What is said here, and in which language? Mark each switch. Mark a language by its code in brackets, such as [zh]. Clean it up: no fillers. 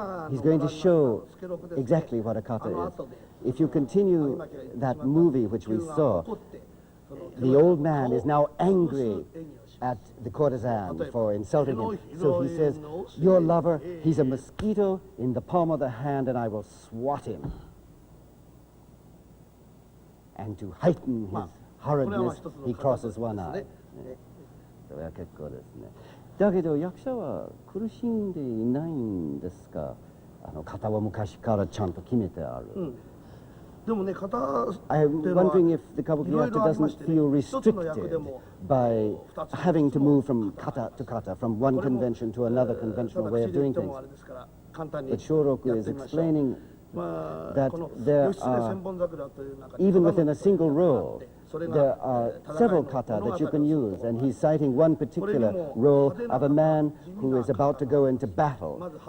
[en] He's going to show exactly what a kata is. If you continue that movie which we saw, the old man is now angry at the courtesan for insulting him. So he says, your lover, he's a mosquito in the palm of the hand, and I will swat him. And to heighten his horridness, he crosses one eye. [ja] それは結構ですね。だけど役者は苦しんでいないんですか。型は昔からちゃんと決めてある。 [en] I'm wondering if the Kabuki actor doesn't feel restricted by having to move from kata to kata, from one convention to another conventional way of doing things. But Shoroku is explaining that there are, even within a single role, there are several kata that you can use, and he's citing one particular role of a man who is about to go into battle.